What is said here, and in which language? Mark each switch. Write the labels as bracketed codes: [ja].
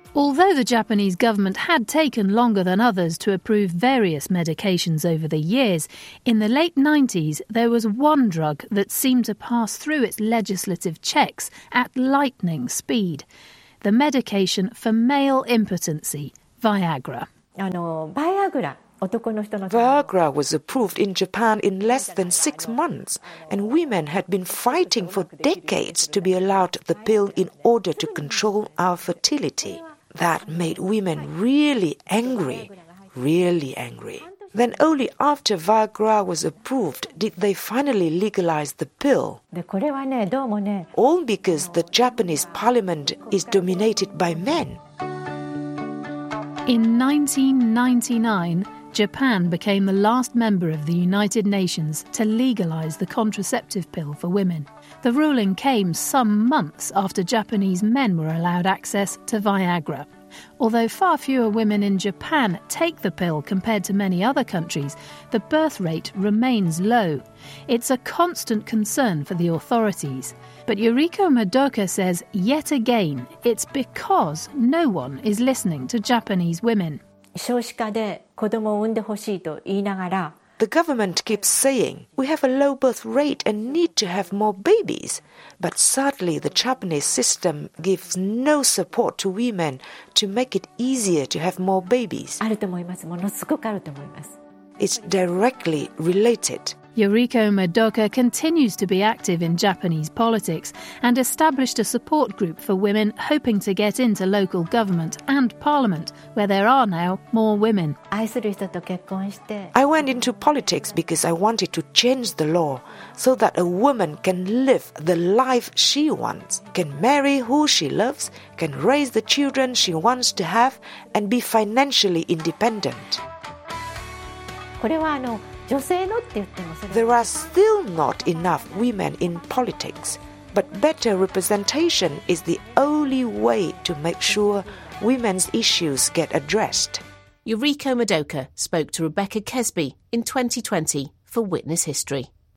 [en] Although the Japanese government had taken longer than others to approve various medications over the years, in the late 90s there was one drug that seemed to pass through its legislative checks at lightning speed. The medication for male impotency, Viagra. [ja] あのバイアグラ男の人の [en] Viagra was approved in Japan in less than 6 months, and women had been fighting for decades to be allowed the pill in order to control our fertility. That made women really angry, really angry. Then only after Viagra was approved did they finally legalize the pill. All because the Japanese parliament is dominated by men. In 1999, Japan became the last member of the United Nations to legalize the contraceptive pill for women. The ruling came some months after Japanese men were allowed access to Viagra. Although far fewer women in Japan take the pill compared to many other countries, the birth rate remains low. It's a constant concern for the authorities. But Yuriko Madoka says, yet again, it's because no one is listening to Japanese women. [ja] 少子化で子供を産んでほしいと言いながら、 [en] The government keeps saying, we have a low birth rate and need to have more babies. But sadly, the Japanese system gives no support to women to make it easier to have more babies. [ja] あると思います。ものすごくあると思います。 [en] It's directly related. Yuriko Madoka continues to be active in Japanese politics and established a support group for women hoping to get into local government and parliament, where there are now more women. I went into politics because I wanted to change the law so that a woman can live the life she wants, can marry who she loves, can raise the children she wants to have, and be financially independent. [ja] これはあの女性のって言ってもそれ [en] There are still not enough women in politics, but better representation is the only way to make sure women's issues get addressed. Yuriko Madoka spoke to Rebecca Kesby in 2020 for Witness History.